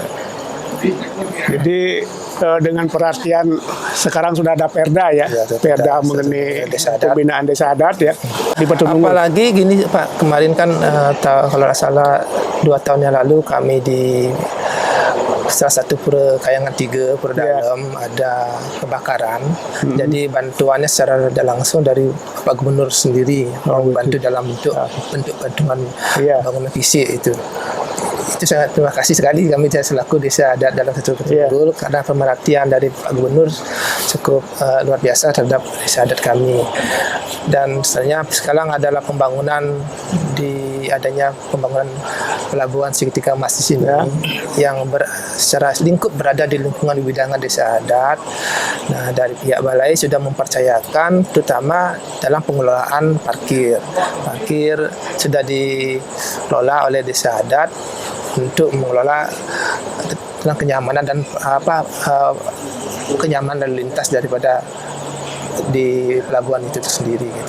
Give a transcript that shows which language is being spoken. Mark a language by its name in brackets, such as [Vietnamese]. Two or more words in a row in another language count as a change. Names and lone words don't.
[Indonesian] Jadi dengan perhatian sekarang sudah ada Perda Perda mengenai pembinaan desa adat di Batu Nunggul. Apalagi gini Pak, kemarin kan kalau tidak salah 2 tahun yang lalu kami di salah satu pura Kayangan 3, pura dalam, ada kebakaran. Jadi bantuannya secara langsung dari Pak Gubernur sendiri, membantu dalam bentuk bantuan bangunan fisik itu. Itu sangat terima kasih sekali kami selaku desa adat dalam satu Nunggul, karena pemerhatian dari Pak Gubernur cukup luar biasa terhadap desa adat kami. Dan sekarang adalah adanya pembangunan pelabuhan Seketika Emas di sini yang secara lingkup berada di lingkungan widangan desa adat. Nah, dari pihak balai sudah mempercayakan terutama dalam pengelolaan parkir. Parkir sudah dikelola oleh desa adat untuk mengelola tentang kenyamanan dan kenyamanan lalu lintas daripada di pelabuhan itu sendiri gitu.